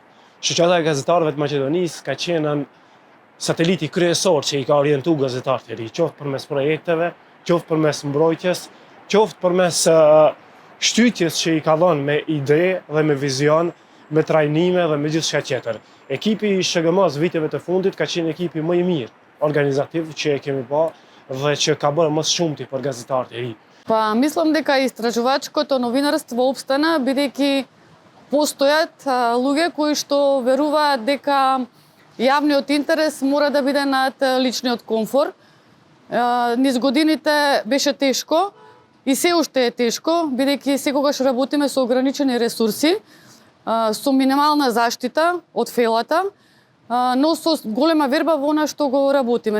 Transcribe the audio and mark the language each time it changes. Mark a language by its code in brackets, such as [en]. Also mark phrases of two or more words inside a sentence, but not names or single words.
[sq] Shoqata e gazetarëve të Maqedonisë ka qenë sateliti kryesor që i ka orientu gazetarët e ri, qoftë përmes projekteve, qoftë përmes mbrojtjes, qoftë përmes shtytjes që i ka dhënë me ide dhe me vizion, me trajnime dhe me gjithçka tjetër. Ekipi i SHGM-s viteve të fundit ka qenë ekipi më i mirë organizativ që e kemi pa dhe që ka bërë më shumti për gazetarët e ri. [mk] Па мислам дека истражувачкото новинарство опстана бидејќи постојат луѓе кои што веруваат дека јавниот интерес мора да биде над личниот комфор. Низ годините беше тешко и се уште е тешко, бидејќи секогаш работиме со ограничени ресурси, со минимална заштита од фелата, но со голема верба во она што го работиме.